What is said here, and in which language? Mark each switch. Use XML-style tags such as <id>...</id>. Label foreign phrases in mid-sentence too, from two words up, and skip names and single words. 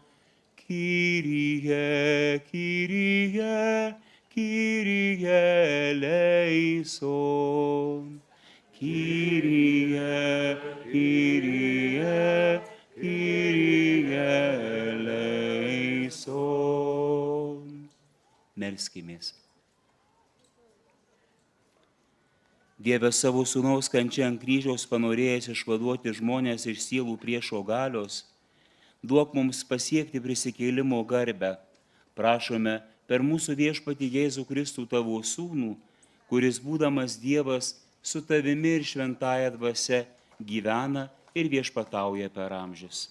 <el>Κύριε, Κύριε, Κύριε ελέησον. Κύριε, Κύριε, Κύριε ελέησον.</el> <lt>Melskimės. Dieve savo Sūnaus kančia ant kryžiaus panorėjęs išvaduoti žmonės iš sielų priešo galios, duok mums pasiekti prisikėlimo garbę. Prašome per mūsų Viešpatį Jėzų Kristų tavo Sūnų, kuris būdamas Dievas su tavimi ir šventąja dvasia gyvena ir viešpatauja per amžius.</lt>